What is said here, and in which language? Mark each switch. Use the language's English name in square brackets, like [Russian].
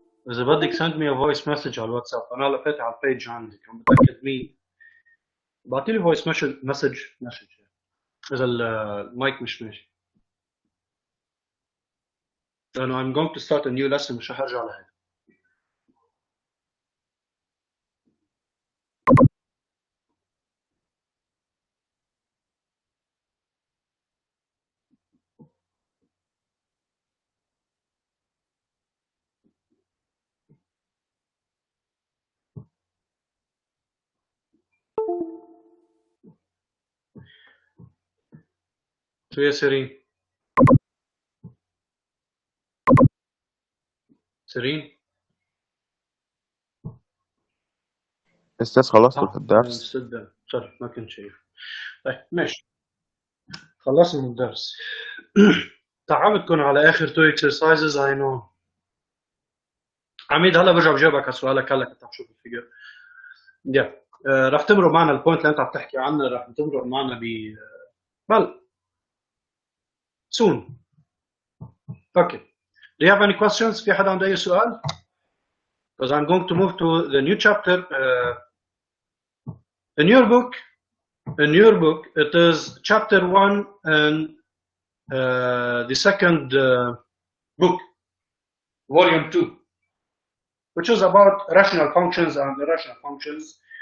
[Arabic] اذا بدك [English] send me a voice message [Arabic] على الواتساب. انا هلا فاتح على البيج عندك عم بتاكد مين. بعطي لي voice مسج اذا المايك مش ماشي، لانه [English] I'm going to start a new lesson. [Arabic] مش رح ارجع لهيك. شو يا سيرين؟ سيرين؟ أستاذ خلصتوا الدرس؟ سوري ما كنت شايف. طيب ماشي خلصنا من الدرس. تعبتكم على اخر 2 exercises [English] I know. [Arabic] عميد هلا برجع بجاوبك على سؤالك. هلا كنت عم شوف الفيجر. يا رح تمرق معنا البوينت اللي انت عم تحكي عنه. رح تمرق معنا ب [English] well soon. Okay. Do you have any questions? [Arabic] في حدا عنده اي سؤال؟ [English] Because I'm going to move to the new chapter. In your book, it is chapter 1 and the second book, volume 2, which is about rational functions and irrational functions.